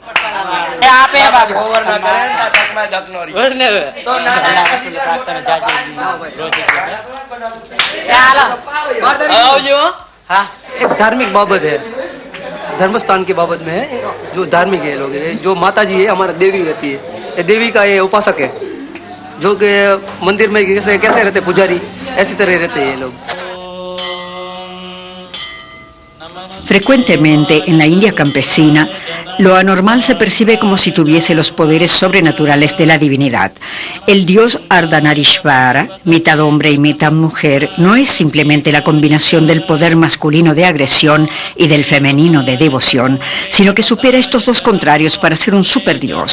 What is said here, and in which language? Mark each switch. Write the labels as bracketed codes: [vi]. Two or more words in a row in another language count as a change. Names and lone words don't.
[hi] एक धार्मिक बाबत है, धर्मस्थान की बाबत में है, जो धार्मिक है लोग, जो माता जी है हमारा देवी रहती है, ये देवी का ये उपासक है, जो कि मंदिर में कैसे कैसे रहते पुजारी, ऐसी तरह रहते हैं ये लोग। [es] Frecuentemente en la India campesina, lo anormal se percibe como si tuviese los poderes sobrenaturales de la divinidad. El dios Ardhanarishvara, mitad hombre y mitad mujer, no es simplemente la combinación del poder masculino de agresión y del femenino de devoción, sino que supera estos dos contrarios para ser un superdios.